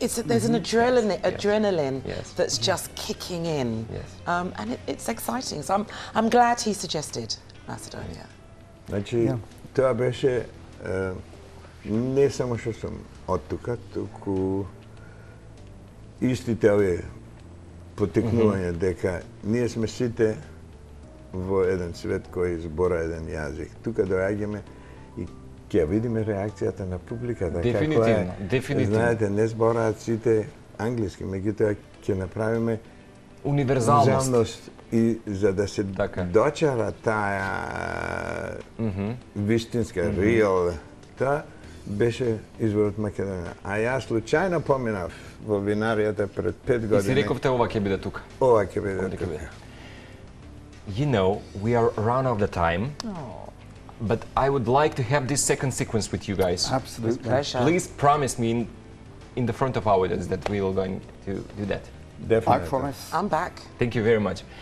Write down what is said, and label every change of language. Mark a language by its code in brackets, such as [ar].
[en] There's an adrenaline that's just kicking in, and it's exciting. So I'm glad he suggested Macedonia. [mk] Значи, тоа беше не само што сум од тука, туку истите овие потекнувања дека ние сме сите во еден свет кој збора еден јазик. Тука доаѓаме и ќе видиме реакцијата на публиката. Дефинитивно, дефинитивно. Знаете, не збораат сите англиски, меѓутоа ќе направиме универзалност. И за да се дочара таа вистинска, реал, тоа беше изворот Македонија. А јас случајно поминав во винаријата пред 5 години. И си рековте ова ќе биде тука. Ова ќе биде тука. [en] You know, we are around of the time. But I would like to have this second sequence with you guys. Absolutely. With pleasure. Please promise me in the front of our audience that we are going to do that. Definitely. I promise. I'm back. Thank you very much.